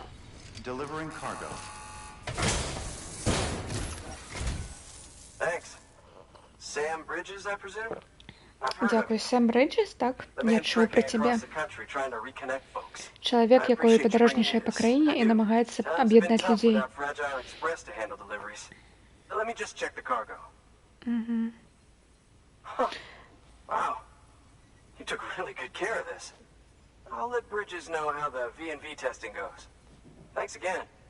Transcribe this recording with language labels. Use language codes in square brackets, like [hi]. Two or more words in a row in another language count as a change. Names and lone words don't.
[en] Delivering cargo. Thanks. Sam Bridges, I presume? I've heard of [uk] Дякую, Сэм Бриджес, так? [en] the [uk] Я [en] man [uk] чув про [en] trekking [uk] тебе. [en] across the country trying to reconnect folks. [uk] Чоловік, який подорожнішає по країні і намагається [en] Times been [uk] об'єднати [en] tough [uk] людей. [en] without Fragile Express to handle deliveries. Let me just check the cargo. Huh. Wow. You took really good care of this. I'll let Bridges know how the V&V testing goes. Thanks again.